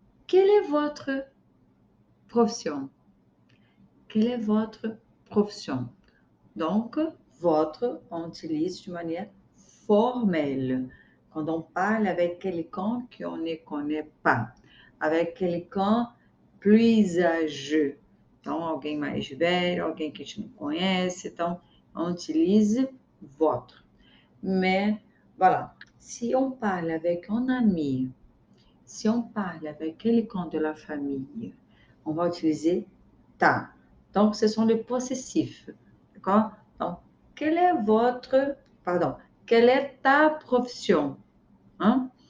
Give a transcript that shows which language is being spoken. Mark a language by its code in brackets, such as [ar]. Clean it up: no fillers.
[fr] Quelle est votre profession? Quelle est votre profession? Donc, votre, on utilise de manière formelle. Quand on parle avec quelqu'un qu'on ne connaît pas, avec quelqu'un plus âgé. [pt] Então, alguém mais velho, alguém que a gente não conhece, então, [fr] on utilise votre. Mais, voilà, si on parle avec un ami, si on parle avec quelqu'un de la famille, on va utiliser ta. Donc, ce sont les possessifs. D'accord? Donc, quelle est votre, pardon, quelle est ta profession? Hein?